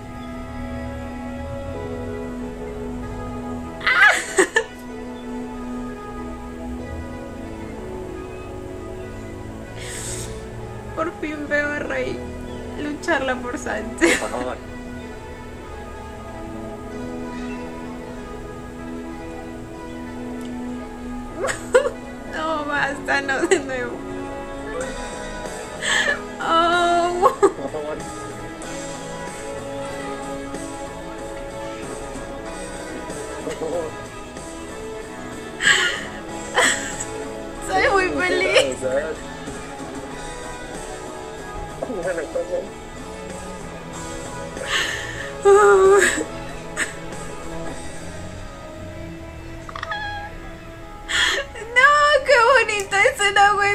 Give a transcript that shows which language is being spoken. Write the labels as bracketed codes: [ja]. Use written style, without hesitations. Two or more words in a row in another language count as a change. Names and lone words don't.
[es] Por fin veo a Rey lucharla por Sánchez. [th] ขอโทษ [es] No, basta, no de nuevo. Oh. [th] ขอโทษ [es] Soy muy feliz. แซน No, qué bonita escena, güey.